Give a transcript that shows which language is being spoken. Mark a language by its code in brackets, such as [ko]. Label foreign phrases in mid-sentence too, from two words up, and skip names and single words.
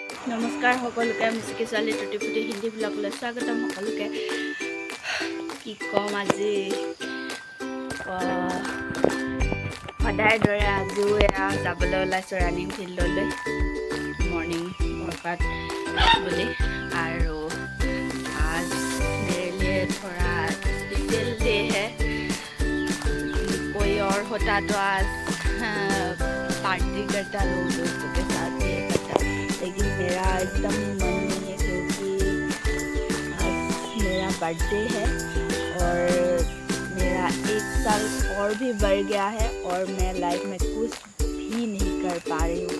[as] নমস্কাৰ সকলোকে মিচিকি ছোৱালী [hi] टूटी फूटी [as] হিন্দী ব্লগলৈ স্বাগতম সকলোকে। কি ক'ম আজি সদায় দৰে আজিও এয়া যাবলৈ ওলাইছোঁ ৰানিং ফিল্ডলৈ [en] morning workout [as] বুলি। [hi] আৰু आज मेरे लिए थोड़ा [en] special day [hi] है। कोई और होता तो आज पार्टी करता लोग दोस्तों के साथ ये करता, लेकिन मेरा एकदम मन नहीं है क्योंकि आज मेरा बर्थडे है और मेरा 1 साल और भी बढ़ गया है और मैं लाइफ में कुछ भी नहीं कर पा रही हूँ।